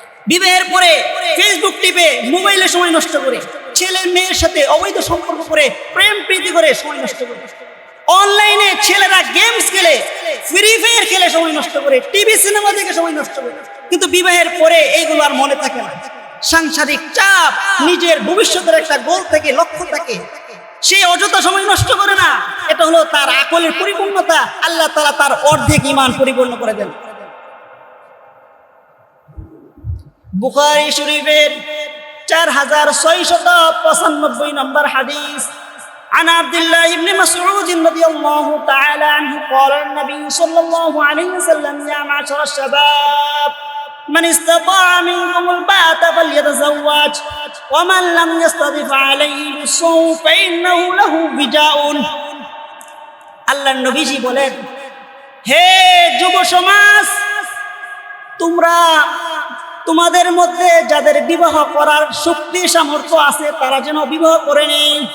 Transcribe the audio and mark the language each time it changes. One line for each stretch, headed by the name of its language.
Bangla: বিবাহের পরে ফেসবুক টিপে, মোবাইলে সময় নষ্ট করে, ছেলে মেয়ের সাথে অবৈধ সম্পর্ক করে, প্রেম প্রীতি করে সময় নষ্ট করে, অনলাইনে ছেলেরা গেমস খেলে, ফ্রি ফায়ার খেলে সময় নষ্ট করে, টিভি সিনেমা দেখে সময় নষ্ট করে। কিন্তু বিবাহের পরে এইগুলো আর মনে থাকে না। সাংসারিক চাপ, নিজের ভবিষ্যতের একটা গোল থেকে, লক্ষ্য থাকে, সে অযথা সময় নষ্ট করে না। এটা হলো তার আকলের পরিপূর্ণতা। আল্লাহ তাআলা তার অর্ধেক ঈমান পরিপূর্ণ করে দেন। বুখারী শরীফের 4695 নম্বর হাদিস,
Arabic: عن عبد الله بن مسعود رضي الله تعالى عنه قال النبي صلى الله عليه وسلم يا معشر الشباب من استطاع منكم الباءة فليتزوج ومن لم يستطع فعليه بالصوم فإنه له وجاء।
Bangla: আল্লাহর নবীজি বলেন, হে যুব সমাজ, তোমরা তোমাদের মধ্যে যাদের বিবাহ করার শক্তি সামর্থ্য আছে তারা যেন বিবাহ করে নেই।